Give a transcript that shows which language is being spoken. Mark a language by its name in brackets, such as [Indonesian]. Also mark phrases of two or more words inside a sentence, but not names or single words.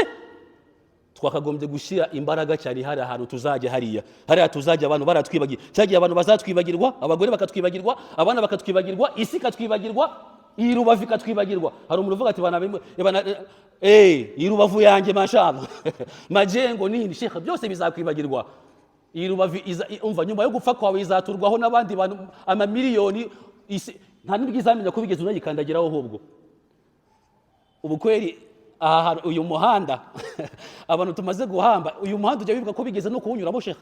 [Kinyarwanda] Twakagombye gushyira imbaraga cyane hari ahantu tuzajya hariya tuzajya abantu baratwibagira. Cyagiye abantu bazatwibagirwa, abagore bakatwibagirwa, abana bakatwibagirwa, isi ikatwibagirwa, iyi Rubavu ikatwibagirwa. Hari umuntu uvuga ati bana iyi Rubavu yanjye mashallah [Swahili] majengo nini [Kinyarwanda] Sheikh, byose bizakwibagirwa. Iyi Rubavu umva nyuma yo gupfa kwawe izaturwaho n'abandi bantu amamiliyoni, nta nubwo izamenya ko bigeze unayikandagiraho. Ahubwo ubukweri uyu muhanda abantu tumaze guhamba, uyu muhanda ujya wibuka ko bigeze no kuwunyuramo Sheikh?